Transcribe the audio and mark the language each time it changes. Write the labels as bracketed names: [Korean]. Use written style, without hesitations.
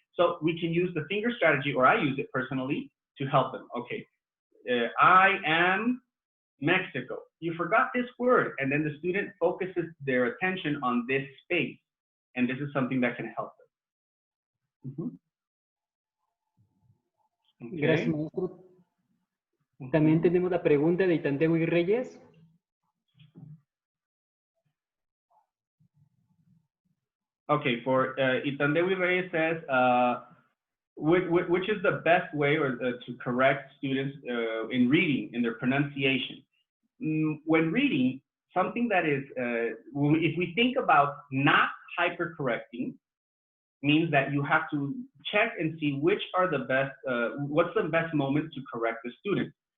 [English] So we can use the finger strategy, or I use it personally to help them. Okay, I am Mexico. You forgot this word, and then the student focuses their attention on this space, and this is something that can help them. Okay. [Spanish] Gracias, maestro. También tenemos la pregunta de Itandewi Reyes. [English] Okay, for Itandewi Reyes says, which is the best way to correct students in reading, in their pronunciation? When reading, something that is, if we think about not hypercorrecting, means that you have to check and see which are the best, what's the best moment to correct the student.